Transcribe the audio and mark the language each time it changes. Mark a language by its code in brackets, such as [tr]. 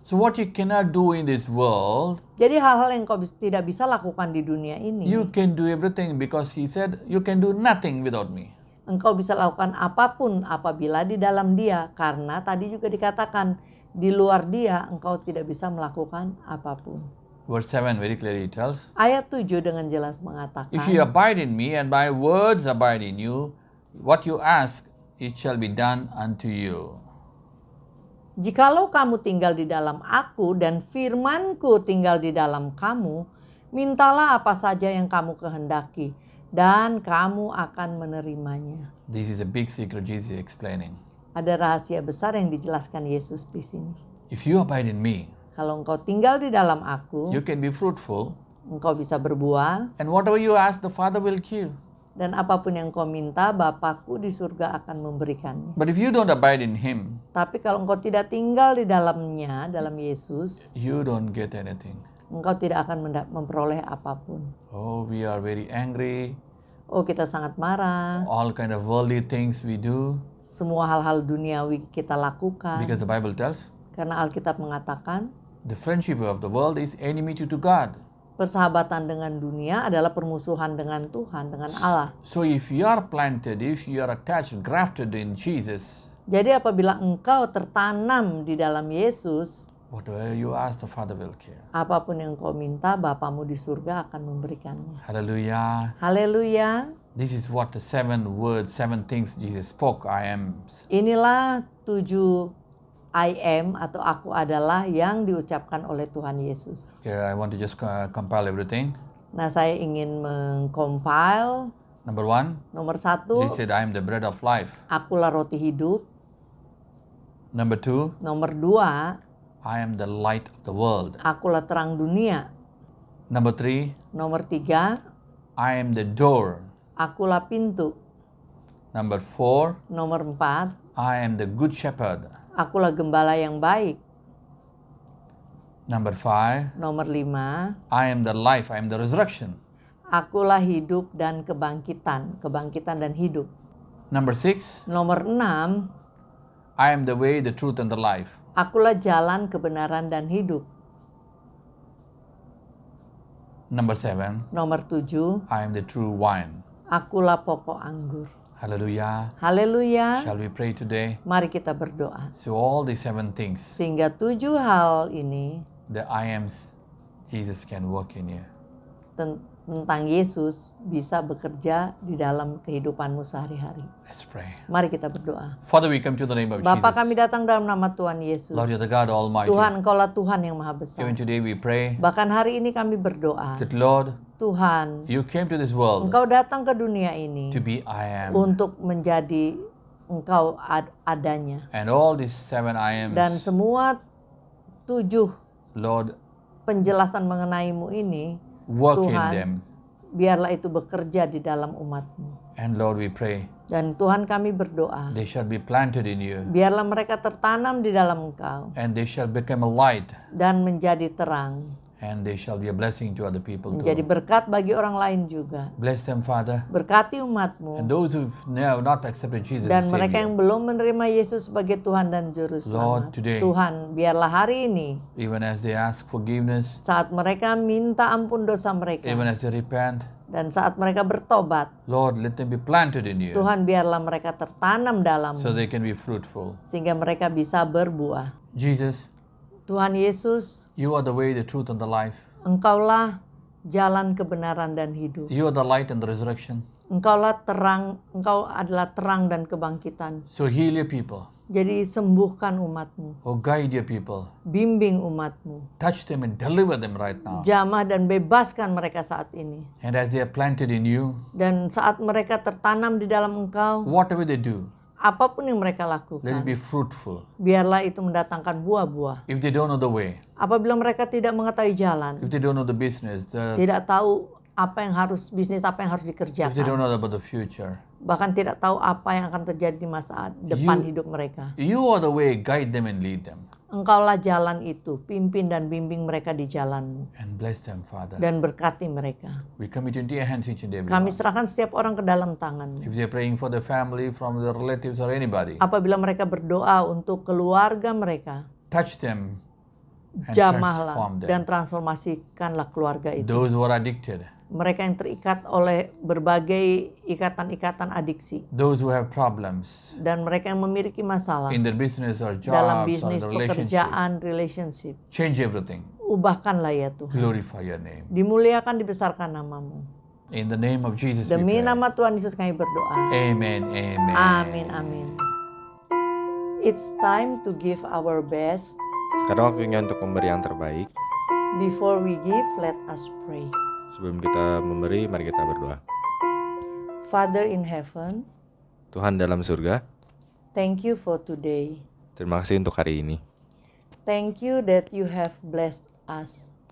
[en] So what you cannot do in this world, [id] Jadi hal-hal yang kau tidak bisa lakukan di dunia ini, [en] you can do everything because He said you can do nothing without me. [id] engkau bisa lakukan apapun apabila di dalam dia. Karena tadi juga dikatakan, di luar dia engkau tidak bisa melakukan apapun. [en] Verse 7 very clearly tells, [id] Ayat 7 dengan jelas mengatakan, [en] if you abide in me and my words abide in you, what you ask, it shall be done unto you. [id] jikalau kamu tinggal di dalam aku dan firmanku tinggal di dalam kamu, mintalah apa saja yang kamu kehendaki dan kamu akan menerimanya. [en] This is a big secret Jesus is explaining. [id] Ada rahasia besar yang dijelaskan Yesus di sini. [en] If you abide in me, [id] Kalau engkau tinggal di dalam aku, [en] you can be fruitful, [id] engkau bisa berbuah, [en] and whatever you ask, the Father will give. [id] dan apapun yang kau minta, Bapakku di surga akan memberikannya. [en] But if you don't abide in Him, [id] Tapi kalau engkau tidak tinggal di dalamnya, dalam Yesus, [en] you don't get anything. [id] engkau tidak akan memperoleh apapun. [en] Oh, we are very angry. [id] Oh, kita sangat marah. [en] All kind of worldly things we do [id] Semua hal-hal duniawi kita lakukan. [en] because the Bible tells [id] Karena Alkitab mengatakan, [en] the friendship of the world is enmity to God. [id] persahabatan dengan dunia adalah permusuhan dengan Tuhan, dengan Allah. [en] So if you are planted, if you are attached, grafted in Jesus, [id] Jadi apabila engkau tertanam di dalam Yesus, [en] whatever you ask, the Father will give. [id] apapun yang kau minta, Bapamu di surga akan memberikannya. [en] Hallelujah. [id] Haleluya. [en] This is what the 7 words, 7 things Jesus spoke, I am. [id] Inilah 7 [en] I am [id] atau aku adalah yang diucapkan oleh Tuhan Yesus. [en] Okay, I want to just compile everything. [id] Nah, saya ingin mengcompile. [en] Number 1, [id] Nomor [en] Jesus [id] 1, [en] said, I am the bread of life. [id] akulah roti hidup. [en] Number 2, [id] Nomor 2, [en] I am the light of the world. [id] akulah terang dunia. [en] Number 3, [id] Nomor 3, [en] I am the door. [id] akulah pintu. [en] Number 4, [id] Nomor 4, [en] I am the good shepherd. [id] akulah gembala yang baik. [en] Number 5, [id] Nomor 5, [en] I am the life, I am the resurrection. [id] akulah hidup dan kebangkitan dan hidup. [en] Number 6, [id] Nomor 6, [en] I am the way, the truth, and the life. [id] akulah jalan kebenaran dan hidup. [en] Number 7, [id] Nomor 7, [en] I am the true wine. [id] akulah pokok anggur. [en] Hallelujah. [id] Haleluya. [en] Shall we pray today? [id] Mari kita berdoa. [en] So all these 7 things, [id] Sehingga 7 hal ini [en] the I ams, Jesus can work in you. [id] tentang Yesus bisa bekerja di dalam kehidupanmu sehari-hari. [en] Let's pray. [id] Mari kita berdoa. [en] Father, we come to the name of [id] Bapa, [en] Jesus. [id] kami datang dalam nama Tuhan Yesus. [en] Lord, you're the God Almighty. [id] Tuhan, Engkaulah Tuhan yang maha besar. [en] Even today we pray [id] Bahkan hari ini kami berdoa, [en] that, Lord, [id] Tuhan, [en] you came to this world [id] Engkau datang ke dunia ini [en] to be I am. [id] untuk menjadi Engkau adanya. [en] And all these 7 I ams, [id] Dan semua 7 [en] Lord, [id] penjelasan mengenai-Mu ini, [en] work in [id] Tuhan, [en] them. [id] biarlah itu bekerja di dalam umat-Mu. [en] And Lord, we pray [id] Dan Tuhan, kami berdoa, [en] they shall be planted in you [id] biarlah mereka tertanam di dalam Engkau [en] and they shall become a light [id] dan menjadi terang, [en] and they shall be a blessing to other people [id] menjadi [en] too. [id] berkat bagi orang lain juga. [en] Bless them, Father. [id] Berkati umat-Mu. [en] And those who've not accepted Jesus [id] Dan [en] as [id] mereka [en] Savior, [id] yang belum menerima Yesus sebagai Tuhan dan Juru [en] Lord, [id] Selamat. [en] today, [id] Tuhan, biarlah hari ini [en] even as they ask forgiveness, [id] saat mereka minta ampun dosa mereka [en] even as they repent, [id] dan saat mereka bertobat, [en] Lord, let them be planted in you [id] Tuhan biarlah mereka tertanam dalam [en] so they can be fruitful. [id] sehingga mereka bisa berbuah. [en] Jesus, [id] Tuhan Yesus, [en] you are the way, the truth, and the life. [id] Engkaulah jalan kebenaran dan hidup. [en] You are the light and the resurrection. [id] Engkaulah terang, Engkau adalah terang dan kebangkitan. [en] So heal your people. [id] Jadi sembuhkan umatmu, [en] Oh, guide your people. [id] bimbing umatmu, [en] Touch them and deliver them right now. [id] jamah dan bebaskan mereka saat ini. [en] And as they are planted in you, [id] Dan saat mereka tertanam di dalam Engkau, [en] whatever they do, [id] apapun yang mereka [en] let it [id] lakukan, [en] be fruitful. [id] biarlah itu mendatangkan buah-buah. [en] If they don't know the way, [id] Apabila mereka tidak mengetahui jalan, [en] if they don't know the business, [id] tidak tahu bisnis apa yang harus [en] if they [id] dikerjakan, [en] don't know about the future, [id] bahkan tidak tahu apa yang akan terjadi di masa depan hidup mereka. [en] you are the way, guide them and lead them. [id] Engkaulah jalan itu, pimpin dan bimbing mereka di jalanmu, [en] And bless them, Father. [id] dan berkati mereka. [en] We commit into your hands each and every [id] Kami [en] one. [id] serahkan setiap orang ke dalam tanganmu. [en] If they're praying for their family, from their relatives or anybody, [id] Apabila mereka berdoa untuk keluarga mereka, [en] touch them and [id] jamahlah [en] transform them. [id] dan transformasikanlah keluarga itu. [en] Those who are addicted, [id] Mereka yang terikat oleh berbagai ikatan-ikatan adiksi, [en] those who have problems [id] dan mereka yang memiliki masalah [en] in their business or [id] dalam [en] jobs or in [id] bisnis, [en] the relationship, [id] pekerjaan, relationship. [en] change everything. [id] Ubahkanlah ya Tuhan. [en] Glorify your name. [id] Dimuliakan, dibesarkan namamu. [en] In the name of Jesus we [id] Demi [en] pray. [id] nama Tuhan Yesus kami berdoa. [en] Amen, amen. [id] Amin, amin. [en] It's time to give our best. [id] Sekarang waktunya untuk memberi yang terbaik. [en] Before we give, let us pray. [id] Sebelum kita memberi, mari kita berdoa. [en] Father in heaven, [id] Tuhan dalam surga, [en] thank you for today. [id] terima kasih untuk hari ini. [en] Thank you that you have blessed us.